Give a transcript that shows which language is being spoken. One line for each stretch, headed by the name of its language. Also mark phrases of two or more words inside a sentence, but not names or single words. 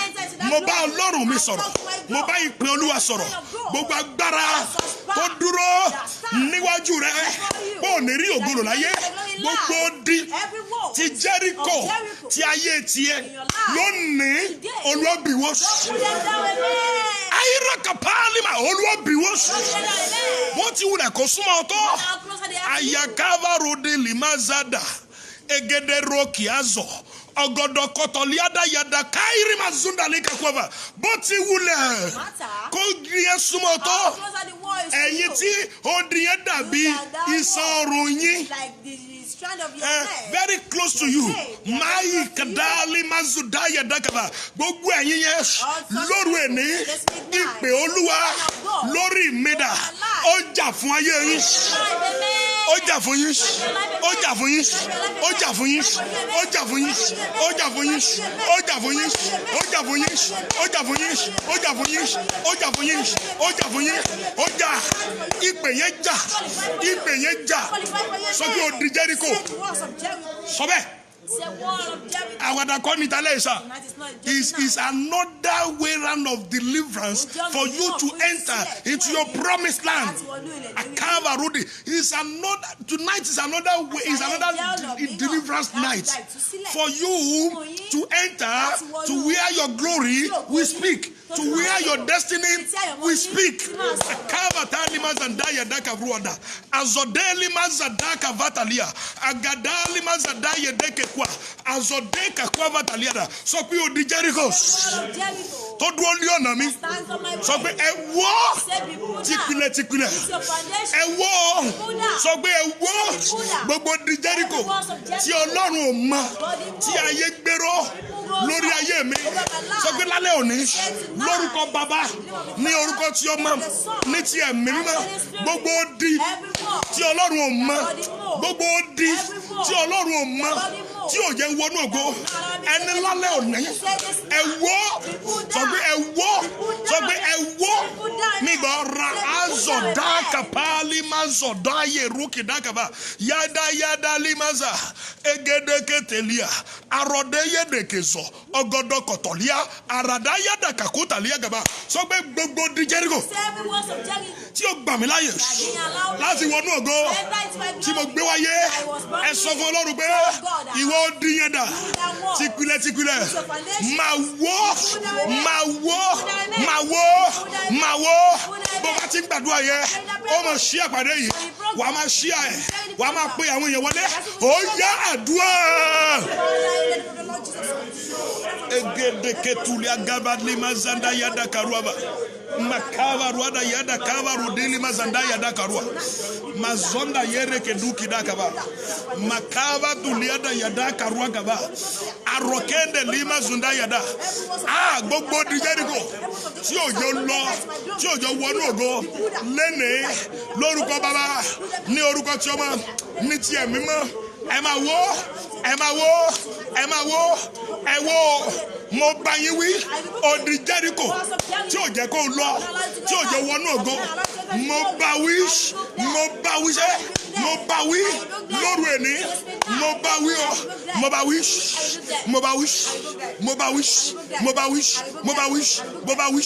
Yoruba: mo bá Ọlọ́run mi sọ̀rọ̀ mo bá ìpè olúwa sọ̀rọ̀ gbogbo agbára tó dúró níwájú rẹ pé ò ní rí ògo lò láyé gbogbo odi ti Jẹ́ríkò ti ayé tiẹ̀ lónìí olúwàbíwọ́ ayíra kapalima olúwàbíwọ́ wọ́n ti wulẹ̀ kó súnmọ́ ọtọ́ ayakava rode limazada egede roki azo ọgọdọ kọtọliada yada kairi mazunda lika kwava bó ti wulẹ̀ kó gbìyànjú súnmọ́ ọtọ́ ẹ̀yin tí ó di yẹn dàbí iṣan ọrùn yín.
English: Very close to you. Mayi kadali mazudaya dakaba.
Yoruba: Gbogbo ẹ̀yin yẹn lóru ẹni ìpè Olúwa lórí mi dà. Ó jà fún ayé yín. Ó jà fún yín. Ó jà fún yín. Ó jà fún yín. Ó jà fún yín. Ó jà fún yín. Ó jà fún yín. Ó jà fún yín. Ó jà fún yín. Ó jà fún yín. Ó jà fún yín. Ó jà fún yín. Ó jà. Ìpè yẹn jà. Ìpè yẹn jà. Sọ pé ó di Jẹ́ríkò. Sọ bẹ́ẹ̀. Àwàdà kọ́ ni talẹ̀ ìsà.
English: Is another way round of deliverance for you to enter into your promised land. Akava Rudi is another. Tonight is another way. Is another deliverance night for you to enter to where your glory will speak. To where your destiny will speak. Akava talima zandaya daka ruada. Azodeli mazadaka vatalia. Agadali mazadaya deke kwa. Azodeka kwa vataliada.
Yoruba: So pe odi Jẹ́ríkò. Tó dúró ní ọ̀nà mi. Sọ pé ẹ wó tìpìlẹ̀. Ẹ wó. Sọ pé ẹ wó gbogbo di Jẹ́ríkò tí Ọlọ́run ò mọ̀ tí ayé gbèrò lórí ayé mi. Sọ pé lálẹ́ òní lórúkọ Bàbá ní orúkọ tí Ọmọ ní ti Ẹ̀mí Mímọ́ gbogbo di tí Ọlọ́run ò mọ̀ gbogbo di tí Ọlọ́run ò mọ̀ tí ò jẹ́ wọnú ògo ẹni lálẹ́ òní ẹ wó sọ pé ẹ wó sọ pé ẹ wó nígbà ra azọ dáka pálí má zọ dáyé rúkì dákàbá yádá limaza egedeke tẹ̀líà arọ̀dé yédèké zọ ọgọdọ kọ̀tọ̀líà àràdá yádà kàkútàlíà gàbá sọ pé gbogbo di Jẹ́ríkò tí ó gbà mí láyè láti wọnú ògo tí mo gbé wáyé ẹ sọ fún Ọlọ́run pé ìwọ di yẹn dà tìpìlẹ̀ máa wó bó bá ti ń gbàdúrà yẹ ó mọ̀ ṣí àpàdé yìí wà á máa ṣí ẹ̀ wà á máa pe àwọn èèyàn wọlé ó yá àdúrà. Egedeke tulia gabadli mazanda yada karuaba makava ruada yada kava rudili mazanda yada karua mazonda yere keduki dakaba makava tuliada yada karua gaba arokende lima zunda yada gbogbo di Jẹ́ríkò tí òjò lọ tí òjò wọnú ògo lẹ́nìí lórúkọ Bàbá ní orúkọ tí Ọmọ ní ti Ẹ̀mí Mímọ́ ẹ máa wó ẹ wó mo bá yín wí odi Jẹ́ríkò tí ò jẹ́ kó lọ tí ò jẹ́ wọnú ògo mo bá wí lóru ẹni mo bá wí o, mo bá wí, mo bá wí, mo bá wí, mo bá wí, mo bá wí, mo bá wí.